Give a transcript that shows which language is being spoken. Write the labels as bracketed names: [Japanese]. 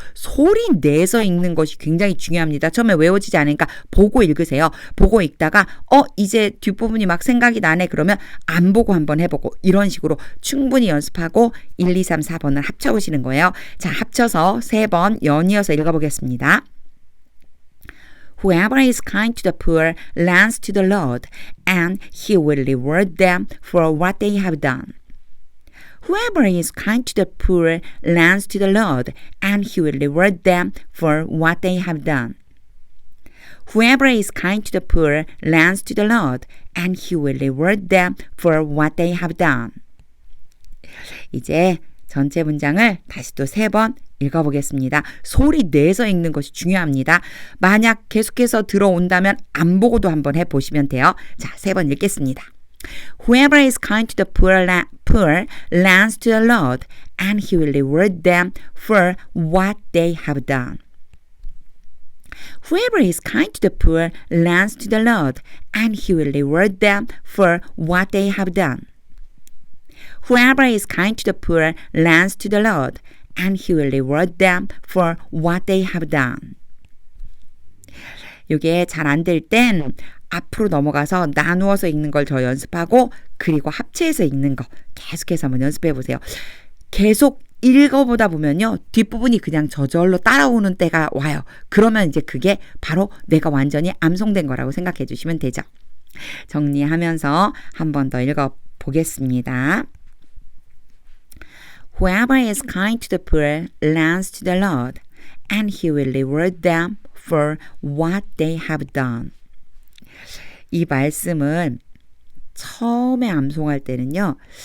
[Korean] 소리 내서 읽는 것이 굉장히 중요합니다. 처음에 외워지지 않으니까 보고 읽으세요. 보고 읽다가 이제 뒷부분이 막 생각이 나네 그러면 안 보고 한번 해보고 이런 식으로 충분히 연습하고 1, 2, 3, 4번을 합쳐보시는 거예요. 자, 합쳐서 3번 연이어서 읽어보겠습니다. [English] Whoever is kind to the poor lends to the Lord, and he will reward them for what they have done. Whoever is kind to the poor lends to the Lord, and he will reward them for what they have done. Whoever is kind to the poor lends to the Lord, and he will reward them for what they have done. [Korean] 이제 전체 문장을 다시 또 3번 읽어보겠습니다. 소리 내서 읽는 것이 중요합니다. 만약 계속해서 들어온다면 안 보고도 한번 해보시면 돼요. 자, 3번 읽겠습니다. [English] Whoever is kind to the poor lends to the Lord, and he will reward them for what they have done. Whoever is kind to the poor lends to the Lord, and he will reward them for what they have done. Whoever is kind to the poor lends to the Lord, and he will reward them for what they have done. [Korean] 이게 잘 안 될 땐 앞으로 넘어가서 나누어서 읽는 걸 더 연습하고 그리고 합체해서 읽는 거 계속해서 한번 연습해 보세요. 계속 읽어보다 보면요. 뒷부분이 그냥 저절로 따라오는 때가 와요. 그러면 이제 그게 바로 내가 완전히 암송된 거라고 생각해 주시면 되죠. 정리하면서 한 번 더 읽어보겠습니다. [English] Whoever is kind to the poor lends to the Lord, and he will reward them for what they have done. [Korean] 이 말씀을 처음에 암송할 때는요.